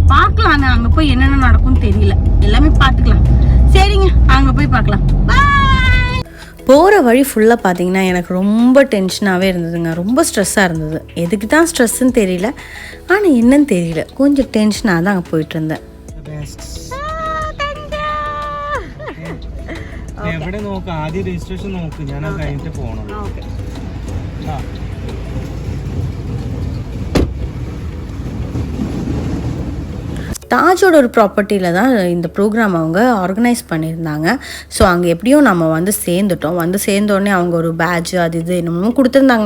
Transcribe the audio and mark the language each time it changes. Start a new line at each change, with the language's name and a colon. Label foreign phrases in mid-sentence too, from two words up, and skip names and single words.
Tamil: பார்க்கலாம், அங்க போய் என்னென்ன நடக்கும்னு தெரியல. எல்லாமே பார்த்துக்கலாம். சரிங்க, அங்க போய் பார்க்கலாம். போகிற வழி ஃபுல்லாக பார்த்தீங்கன்னா எனக்கு ரொம்ப டென்ஷனாகவே இருந்ததுங்க. ரொம்ப ஸ்ட்ரெஸ்ஸாக இருந்தது. எதுக்கு தான் ஸ்ட்ரெஸ்ஸுன்னு தெரியல, ஆனால் என்னன்னு தெரியல, கொஞ்சம் டென்ஷனாக தான் அங்கே போயிட்டு இருந்தேன்.
Malayalam: എവിടെ നോക്ക്, ആദ്യം രജിസ്ട്രേഷൻ നോക്ക്, ഞാൻ അത് കഴിഞ്ഞിട്ട് പോകണം.
Tamil: தாஜோட ஒரு ப்ராப்பர்ட்டியில் தான் இந்த ப்ரோக்ராம் அவங்க ஆர்கனைஸ் பண்ணியிருந்தாங்க. ஸோ அங்கே எப்படியும் நம்ம வந்து சேர்ந்துட்டோம். வந்து சேர்ந்தோடனே அவங்க ஒரு பேட்ஜ் அது இது என்னமோ கொடுத்துருந்தாங்க.